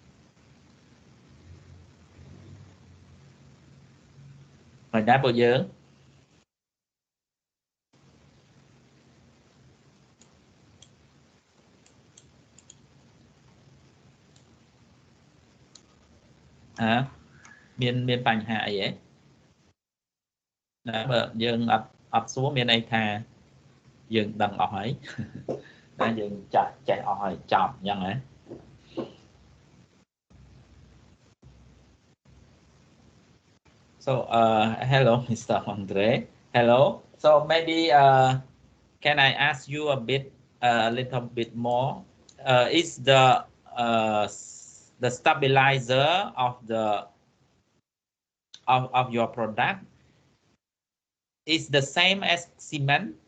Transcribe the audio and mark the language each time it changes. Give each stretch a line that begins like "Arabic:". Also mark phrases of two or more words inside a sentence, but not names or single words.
Khmer: ហើយដែរពួកយើងមានបញ្ហាអីហ៎ណា បើយើងអត់សួរមានន័យថាយើងដឹងអស់ហើយណាយើងចេះអស់ហើយចប់អញ្ចឹងហ៎
English: So hello Mr. Andre hello so maybe can I ask you a little bit more is the stabilizer of your product is the same as cement.